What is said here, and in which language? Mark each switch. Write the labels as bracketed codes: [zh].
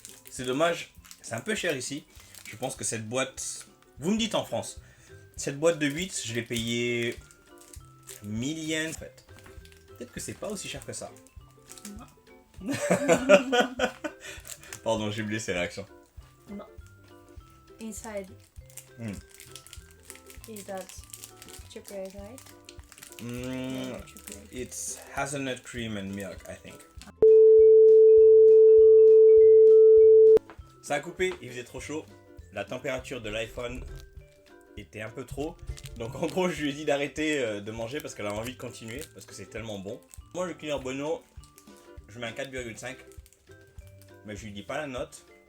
[fr] C'est dommage, c'est un peu cher ici. Je pense que cette boîte... Vous me dites en France. Cette boîte de 8, je l'ai payé 1000 yens en fait. Peut-être que c'est pas aussi cher que ça. Non. Pardon, j'ai oublié ces réactions. [en] No. Inside. Is that chocolate, right? Yeah, chocolate. It's hazelnut cream and milk, I think. [fr] Ça a coupé, il faisait trop chaud. La température de l'iPhone était un peu trop. Donc en gros, je lui ai dit d'arrêter de manger parce qu'elle a envie de continuer. Parce que c'est tellement bon. Moi, le Kinder Bueno, je mets un 4,5. Mais je lui dis pas la note.